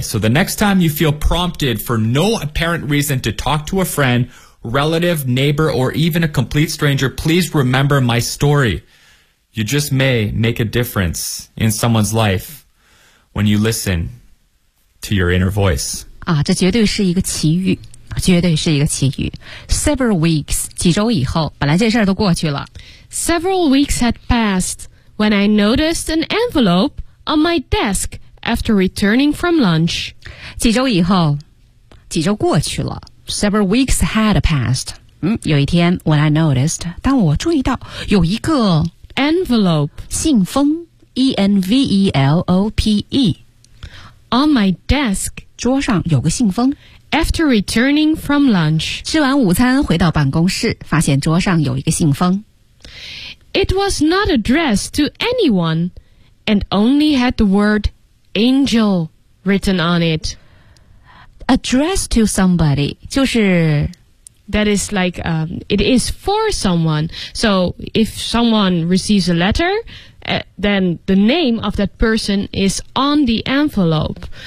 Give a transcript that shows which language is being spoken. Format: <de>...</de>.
<en>So the next time you feel prompted for no apparent reason to talk to a friend, relative, neighbor, or even a complete stranger, please remember my story. You just may make a difference in someone's life when you listen to your inner voice.</en> <zh>啊，这绝对是一个奇遇，绝对是一个奇遇。</zh> <en>Several weeks,</en> <zh>几周以后，本来这事儿都过去了。</zh> <en>Several weeks had passed when I noticed an envelope on my desk after returning from lunch.</en> <zh>几周以后，几周过去了。</zh> <en>Several weeks had passed.</en> <zh>有一天</zh> <en>when I noticed,</en> <zh>当我注意到有一个</zh> <en>envelope</en> <zh>信封 envelope</zh> <en>on my desk</en> <zh>桌上有个信封</zh> <en>after returning from lunch</en> <zh>吃完午餐回到办公室发现桌上有一个信封</zh> <en>it was not addressed to anyone and only had the word angel written on it addressed to somebody</en> <zh>就是</zh> <en>That is like, it is for someone. So if someone receives a letter, then the name of that person is on the envelope.</en>